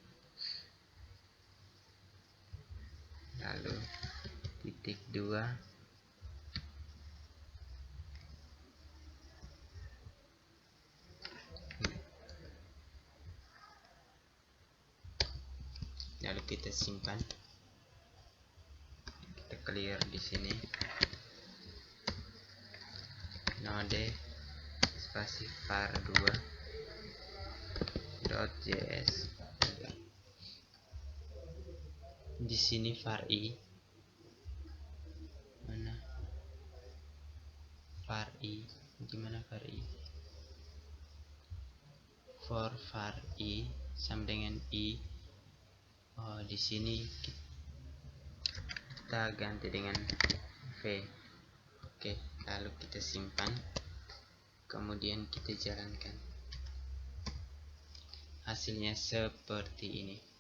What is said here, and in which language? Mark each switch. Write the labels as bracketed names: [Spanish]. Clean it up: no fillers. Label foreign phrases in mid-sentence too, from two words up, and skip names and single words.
[Indonesian] lalu titik 2, lalu kita simpan, kita clear di sini, node spasi var2.js. Di sini var i, mana var i, gimana var i, for var i sama dengan i. Di sini kita ganti dengan v. Oke, lalu kita simpan, kemudian kita jalankan. Hasilnya seperti ini.